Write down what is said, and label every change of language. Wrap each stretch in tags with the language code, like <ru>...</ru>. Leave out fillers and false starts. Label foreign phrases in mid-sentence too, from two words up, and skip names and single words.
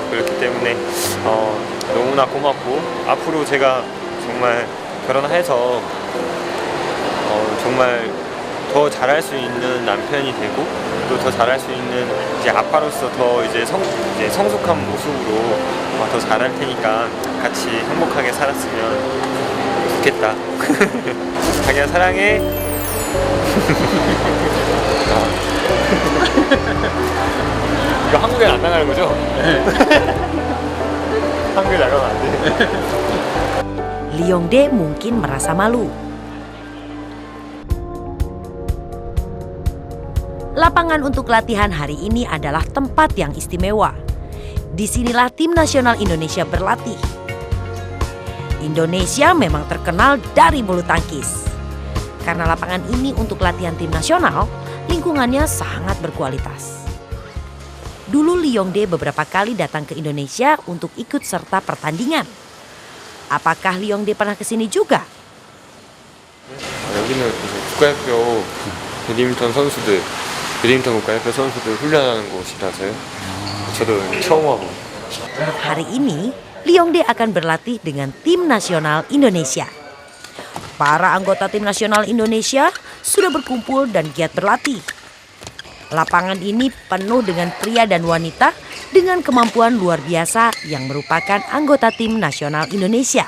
<ko>그렇기 때문에 너무나 고맙고 앞으로 제가 정말 결혼해서 정말 더 잘할 수 있는 남편이 되고 또 더 잘할 수 있는 이제 아빠로서 더 이제 성숙한 모습으로 더 잘할 테니까 같이 행복하게 살았으면 좋겠다. 자기야 사랑해. 이거 한국에 안 나가는 거죠? 한국에 나가면 안 돼.</ko> <id>Leongdae mungkin merasa malu. Lapangan untuk latihan hari ini adalah tempat yang istimewa. Disinilah tim nasional Indonesia berlatih. Indonesia memang terkenal dari bulu tangkis. Karena lapangan ini untuk latihan tim nasional, lingkungannya sangat berkualitas. Dulu Leongdae beberapa kali datang ke Indonesia untuk ikut serta pertandingan. Apakah Leongdae pernah ke sini juga?</id> <ko>여기는 이제 국가대표 배드민턴 국가대표 선수들 훈련하는 곳이라서요. 저도 처음 와보고.</ko> <id>Hari ini, Leongdae akan berlatih dengan tim nasional Indonesia. Para anggota tim nasional Indonesia sudah berkumpul dan giat berlatih. Lapangan ini penuh dengan pria dan wanita dengan kemampuan luar biasa yang merupakan anggota tim nasional Indonesia.</id>